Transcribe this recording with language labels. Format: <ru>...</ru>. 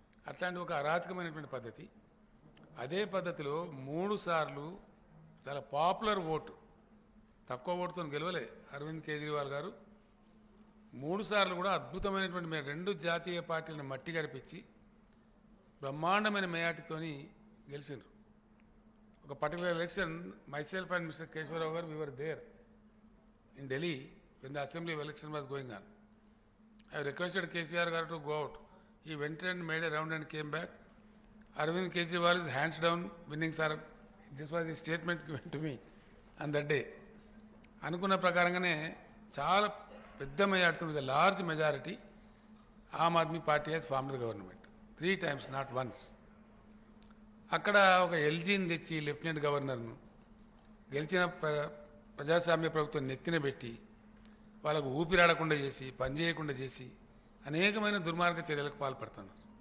<te>అట్లాంటి ఒక అరాచకమైనటువంటి పద్ధతి. అదే పద్ధతిలో 3 సార్లు చాలా పాపులర్ ఓటు, తక్కువ ఓటుతో గెలవలే అరవింద్ కేజ్రీవాల్ గారు. 3 సార్లు కూడా అద్భుతమైనటువంటి 2 జాతీయ పార్టీలను మట్టి గరిపించి బ్రహ్మాండమైన మేయాటితోని గెలిచిండ్రు. ఒక particular election</te> <en>myself and Mr. Keshwara Rao, we were there in Delhi when the assembly election was going on. I requested KCR garu to go out. He went and made a round and came back. Arvind Kejriwal is hands down winning, sir. This was the statement given to me on that day.</en> <te>అనుకున్న ప్రకారంగానే చాలా పెద్ద majority,</te> <en>With large majority Aam Aadmi Party has formed the government 3 times, not once.</en> <te>అక్కడ ఒక ఎల్జీని తెచ్చి lieutenant గవర్నర్ను గెలిచిన ప్రజాస్వామ్య ప్రభుత్వం నెత్తిన పెట్టి వాళ్ళకు ఊపిరాడకుండా చేసి, పనిచేయకుండా చేసి అనేకమైన దుర్మార్గ చర్యలకు పాల్పడుతున్నారు.</te>